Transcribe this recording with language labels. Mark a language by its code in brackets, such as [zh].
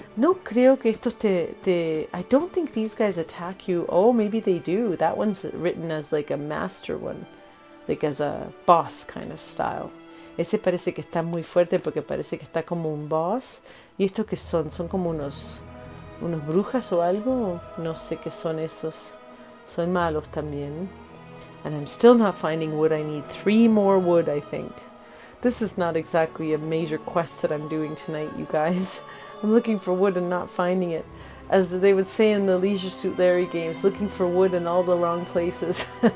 [es] No creo que estos [en] I don't think these guys attack you. Oh, maybe they do. That one's written as like a master one. Like as a boss kind of style. [es] Ese parece que está muy fuerte porque parece que está como un boss. ¿Y estos qué son? ¿Son como unos brujas o algo? No sé qué son esos. Son malos también. [en] And I'm still not finding wood. I need 3 more wood, I think. This is not exactly a major quest that I'm doing tonight, you guys. I'm looking for wood and not finding it. As they would say in the Leisure Suit Larry games, looking for wood in all the wrong places.